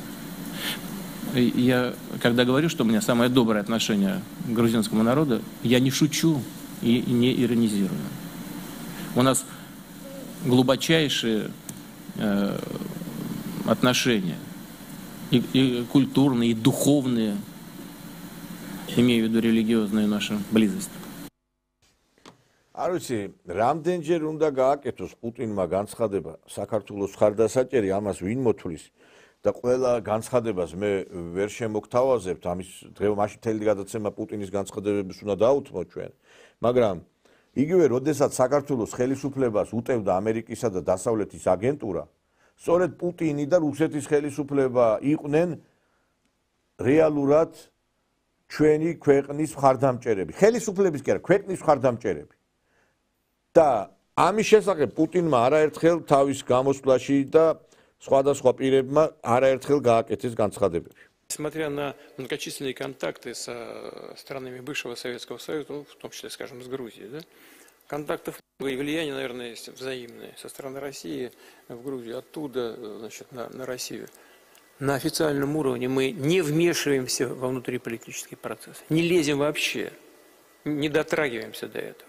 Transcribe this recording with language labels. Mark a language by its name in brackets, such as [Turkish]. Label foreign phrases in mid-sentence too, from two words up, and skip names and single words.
[Russian] Я, когда говорю, что у меня самое доброе отношение к грузинскому народу, я не шучу и не иронизирую. У нас глубочайшие отношения, и культурные, и духовные, имею в виду религиозную нашу близость. [Georgian] არ ვიცი, რამდენჯერ უნდა გააკეთოს პუტინმა განცხადება საქართველოს მხარდასაჭერი, ამას ვინ მოთვლის და ყველა განცხადებას მე ვერ შემოგთავაზებთ, ამის დღე მაშინ მთელი გადაცემა პუტინის განცხადებების უნდა დაუთმოთ ჩვენ, მაგრამ იგივე როდესაც საქართველოს ხელისუფლებას უტევდა ამერიკისა და დასავლეთის აგენტურა, სწორედ პუტინი და რუსეთის ხელისუფლება იყვნენ რეალურად ჩვენი ქვეყნის მხარდამჭერები. ხელისუფლების კი არა, ქვეყნის მხარდამჭერები. და ამის შესახებ პუტინმა არაერთხელ თავის გამოსვლაში და სხვადასხვა პირებმა არაერთხელ გააკეთეს განცხადებები. [Russian] Несмотря на многочисленные контакты со странами бывшего Советского Союза, ну, в том числе, скажем, с Грузией, да, контактов много и влияние, наверное, есть взаимное со стороны России в Грузию, оттуда, значит, на Россию. На официальном уровне мы не вмешиваемся во внутриполитический процесс, не лезем вообще, не дотрагиваемся до этого.